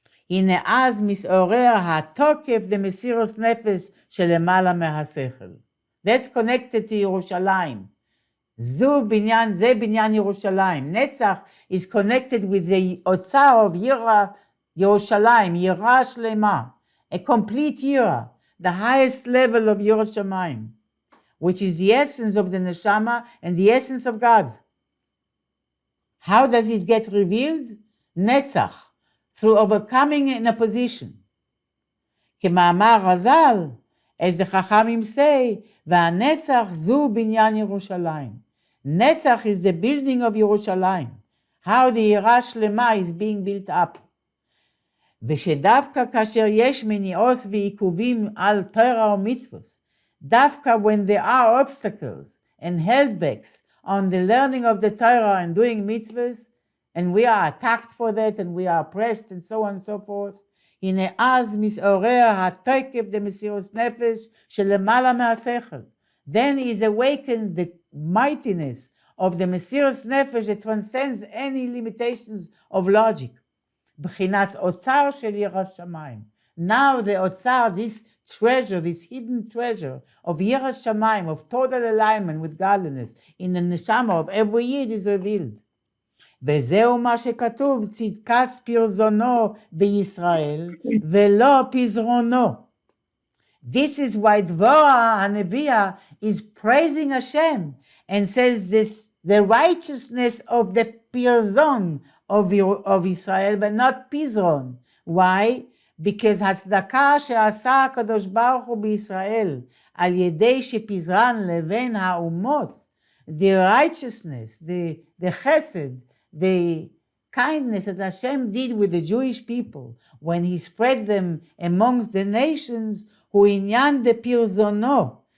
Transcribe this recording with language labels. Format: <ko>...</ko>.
<he>הנה אז מתעורר התוקף למסירות נפש שלמעלה מהשכל.</he> <en>That's connected to ירושלים.</en> <he>זה בניין ירושלים.</he> <en>נצח is connected with the אוצר of ירושלים, יראה שלמה, a complete יראה, the highest level of יראת שמיים, which is the essence of the neshama and the essence of God. How does it get revealed? נצח, through overcoming an opposition.</en> <he>כמאמר רז"ל,</he> <en>as the Chachamim say,</en> <he>והנצח זו בניין ירושלים.</he> <en>Netzach is the building of Yerushalayim. How the יראה שלמה is being built up.</en> <he>ושדווקא כאשר יש מניעות ועיכובים על תורה ומצוות, דווקא</he> <en>when there are obstacles and holdbacks on the learning of the Torah and doing mitzvahs, and we are attacked for that and we are oppressed and so on and so forth,</en> <he>הנה אז מתעורר התוקף למסירות נפש שלמעלה מהשכל.</he> <en>Then is awakened the mightiness of the Mesiras Nefesh that transcends any limitations of logic.</en> <he>B'chinas otzar shel yiras shamayim.</he> <en>Now the otzar, this treasure, this hidden treasure of yiras shamayim, of total alignment with godliness in the neshama of every yid is revealed.</en> <he>וזהו מה שכתוב, צדקת פרזונו בישראל ולא פזרונו.</he> <en>This is why Dvorah HaNeviah is praising Hashem and says this, the righteousness of the Pirzon of Israel, but not Pizron. Why? Because</en> <he>הצדקה שעשה הקדוש ברוך הוא בישראל על ידי שפיזרן לבין האומות,</he> <en>the righteousness, the chesed, the kindness that Hashem did with the Jewish people when he spread them amongst the nations,</en> <he>הוא עניין דפרזונו.</he>